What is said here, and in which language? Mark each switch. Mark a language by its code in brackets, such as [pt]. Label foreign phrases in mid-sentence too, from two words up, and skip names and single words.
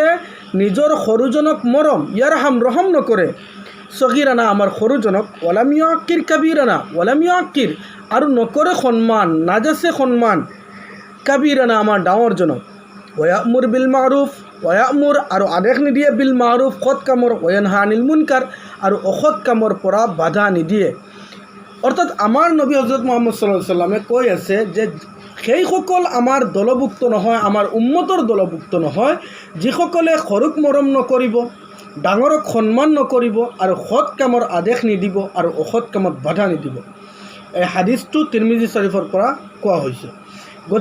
[as] নিজৰ সৰুজনক মৰম, ইয়াৰহাম ৰহম নকৰে, সগীৰানা আমাৰ সৰুজনক, [ar] ولم يوقر كبيرنا, ولم يوقر [as] আৰু নকৰে সন্মান, নাজাছে সন্মান, কাবীৰানা আমাৰ ডাঙৰজনক, [ar] ويأمر بالمعروف, [as] ওয়ামুৰ আৰু আদেশ নিদিয়ে, [ar] بالمعروف [as] সৎ কামৰ, [ar] وينهى عن المنكر [as] আৰু অসৎ কামৰ পৰা বাধা নিদিয়ে। অৰ্থাৎ আমাৰ নবী হজৰত মুহাম্মদ [ar] صلى الله عليه وسلم [as] কৈ আছে যে সেইসকল আমাৰ দলভুক্ত নহয়, আমাৰ উম্মতৰ দলভুক্ত নহয়, যিসকলে সৰুক মৰম নকৰিব, ডাঙৰক সন্মান নকৰিব আৰু সৎ কামৰ আদেশ নিদিব আৰু অসৎ কামত বাধা নিদিব। এই হাদিছটো তিৰমিজি শৰীফৰ পৰা কোৱা হৈছে।